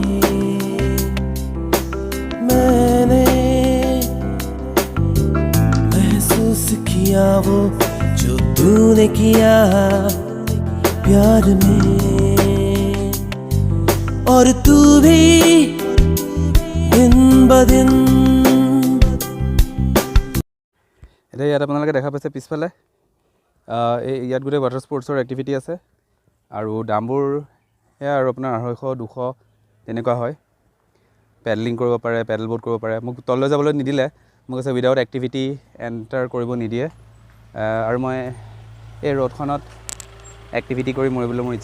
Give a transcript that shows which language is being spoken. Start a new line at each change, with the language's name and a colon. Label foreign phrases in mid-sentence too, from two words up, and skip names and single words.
Hindi: मैंने महसूस किया वो जो तूने किया प्यार में और तू भी दिन ब दिन
Assamese: এতিয়া ইয়াত আপোনালোকে দেখা পাইছে পিছফালে ইয়াত গোটেই
English: water sports activity
Assamese: আছে আৰু দামবোৰ সেয়া আৰু আপোনাৰ 250 200 তেনেকুৱা হয় পেডলিং কৰিব পাৰে
English: pedal boat
Assamese: কৰিব পাৰে মোক তললৈ যাবলৈ নিদিলে মোক কৈছে
English: without activity enter
Assamese: কৰিব নিদিয়ে আৰু মই এই ৰ'দখনত এক্টিভিটি কৰি মৰিবলৈ মোৰ